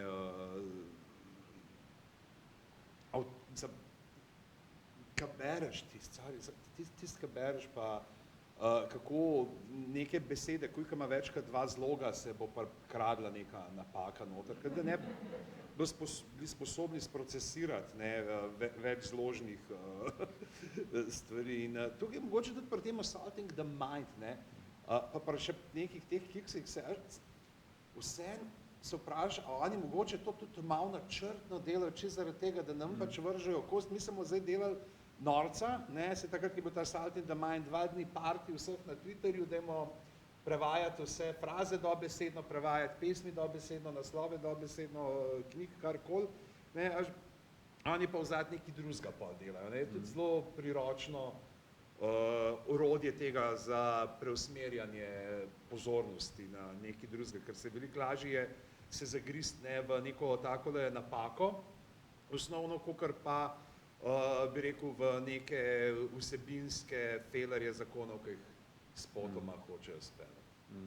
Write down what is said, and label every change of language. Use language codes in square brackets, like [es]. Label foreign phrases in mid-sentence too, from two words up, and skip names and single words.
[sl] kaj bereš tist, kaj bereš pa, kako neke besede, koliko ima več kot dva zloga, se bo pa kradla neka napaka noter, ker da ne bili sposobni sprocesirati več zložnih stvari. In tukaj je mogoče tudi pri tem [en] assaulting the mind, [sl] ne, pa še nekih teh kiksih se vse se vpraša, a oni mogoče to tudi malo načrtno delajo, če zaradi tega, da nam pač vržejo kost, mi smo zdaj delali norca, ne, se takrat, ki bo ta [en] assaulting the [sl] mind 2 dni party vseh na Twitterju, dajmo prevajati vse fraze dobesedno, prevajati pesmi dobesedno, naslove dobesedno, knjig, karkoli, ne, oni pa vzad nekaj drugega pa delajo, ne, tudi zelo priročno orodje tega za preusmerjanje pozornosti na nekaj drugega, ker se veliko lažje je se zagrist v neko takole napako, osnovno, kakor pa bi rekel v neke vsebinske felerje zakonov, ki jih spotoma hočejo speljati.